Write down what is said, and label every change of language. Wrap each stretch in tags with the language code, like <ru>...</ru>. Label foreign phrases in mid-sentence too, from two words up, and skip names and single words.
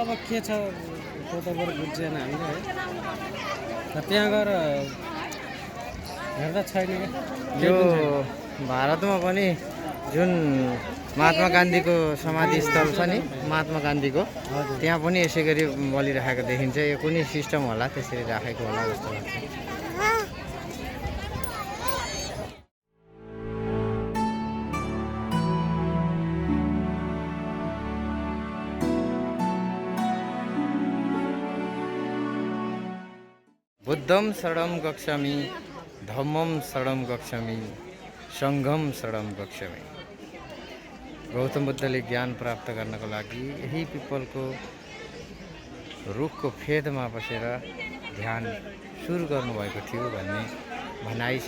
<ne>अब के छ त्यो त बरु बुझ्दैन हामीले है र त्यहाँ गएर हेर्दा छैन क्या यो भारतमा पनि जुन महात्मा गान्धीको समाधि स्थल छ नि महात्मा गान्धीको त्यहाँ पनि यसै गरी बलिराखेको देखिन्छ। यो कुनै सिस्टम होला त्यसरी राखेको होला जस्तो लाग्छ।</ne> <pi>बुद्धं शरणं गच्छामि धम्मं शरणं गच्छामि सङ्घं शरणं गच्छामि।</pi> <ne>गौतम बुद्धले ज्ञान प्राप्त गर्नको लागि यही पिपलको रुखको फेदमा बसेर ध्यान सुरु गर्नुभएको थियो भन्ने भनाइ छ।</ne>